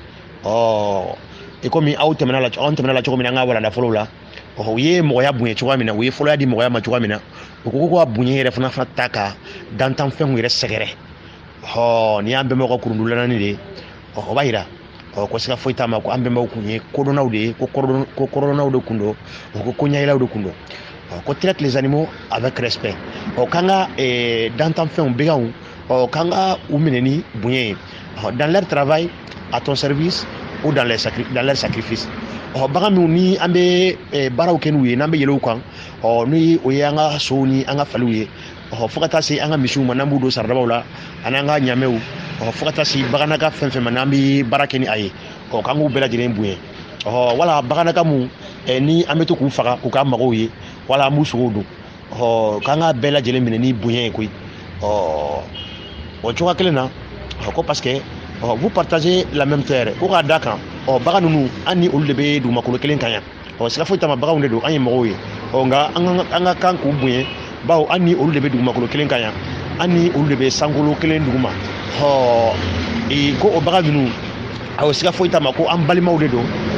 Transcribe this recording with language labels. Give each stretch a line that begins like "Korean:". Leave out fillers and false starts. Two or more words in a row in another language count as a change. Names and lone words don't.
Bambara: komi aw tɛmɛna la cogo min na an ka walanda fɔlɔw la u ye mɔgɔya bonya cogoya min na u ye fɔlɔya di mɔgɔya ma cogoya min na u ko ka bonya yɛrɛ fana ta ka dantanfɛnw yɛrɛ sɛgɛrɛ ni y'an bɛnbaw ka kurundu ladani de ye o b'a yira ko siga foyi t'a ma ko an bɛnbaw kun ye kodɔnnaw de ye ko kɔrɔdɔnnaw de kun don ko ɲayilaw de kun don ko
French: traite les animaux avec respect
Bambara: k'an ka dantanfɛnw beganw k'an ka u minɛ ni bonya ye
French: dans leur travail à ton service ou dans leur sacrifice
Bambara: bagan minnu ni an bɛ baaraw kɛ n'u ye n'an bɛ yɛlɛ u kan n'o o ye an ka sow ni an ka faliw ye fo ka taa se an ka misiw ma n'an b'u don saradabaw la ani an ka ɲamɛw fo ka taa se baganaka fɛn fɛn ma n'an bɛ baara kɛ ni a ye k'an k'u bɛɛ lajɛlen bonya wala baganaka mun ni an bɛ to k'u faga k'u k'a magow ye wala an b'u sogow don k'an ka bɛɛ lajɛlen minɛ ni bonya ye koyi o cogoya kelen na ko
French: parce que vous partagez la même terre
Bambara: ko k'a da kan bagan ninnu an ni olu de bɛ dugumakolo kelen kan yan siga foyi t'a ma baganw de don an ye mɔgɔw ye nka an ka kan k'u bonya bawo an ni olu de bɛ dugumakolo kelen kan yan an ni olu de bɛ sankolo kelen duguma ko o bagan ninnu siga foyi t'a ma ko an balimaw de don